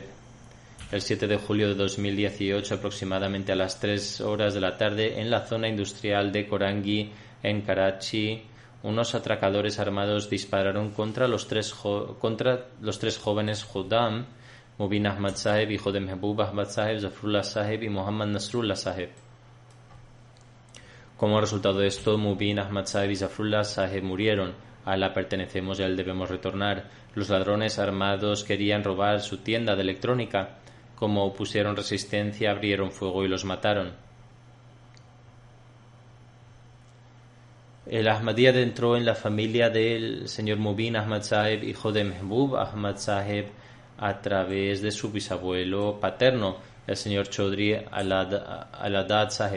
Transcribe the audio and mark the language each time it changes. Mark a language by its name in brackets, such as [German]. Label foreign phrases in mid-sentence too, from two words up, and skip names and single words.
[Spanish] El 7 de julio de 2018, aproximadamente a las 3 horas de la tarde, en la zona industrial de Korangi, en Karachi, unos atracadores armados dispararon contra los tres jóvenes Khuddam, Mubin Ahmad Sahib, hijo de Mehboob Ahmad Sahib, Zafrullah Sahib y Muhammad Nasrullah Sahib. Como resultado de esto, Mubin Ahmad Sahib y Zafrullah Sahib murieron. A Allah pertenecemos y a él debemos retornar. Los ladrones armados querían robar su tienda de electrónica. Como opusieron resistencia, abrieron fuego y los mataron. El Ahmadiyya entró en la familia del señor Mubin Ahmad Sahib, hijo de Mehboob Ahmad Sahib, a través de su bisabuelo paterno, el señor Chaudhry Aladad Sahib.